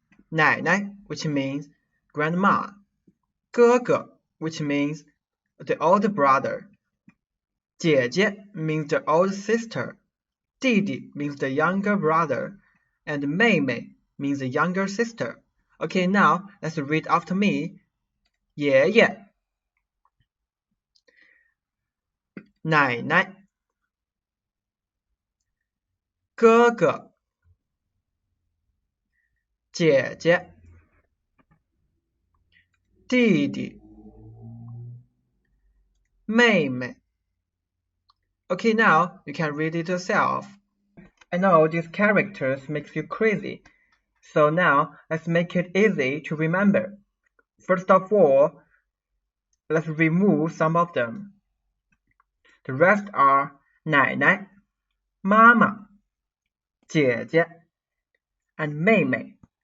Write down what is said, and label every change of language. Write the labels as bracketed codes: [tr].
[en] 奶奶, which means grandma. 哥哥, which means the older brother. 姐姐 means the older sister. 弟弟 means the younger brother. And 妹妹 means the younger sister. Okay, now let's read after me. [zh] 爷爷, 奶奶, 哥哥, 姐姐, 弟弟, 妹妹. [en] Okay, now you can read it yourself. I know these characters makes you crazy. So now let's make it easy to remember. First of all, let's remove some of them. The rest are 奶奶, 妈妈, 姐姐, and 妹妹.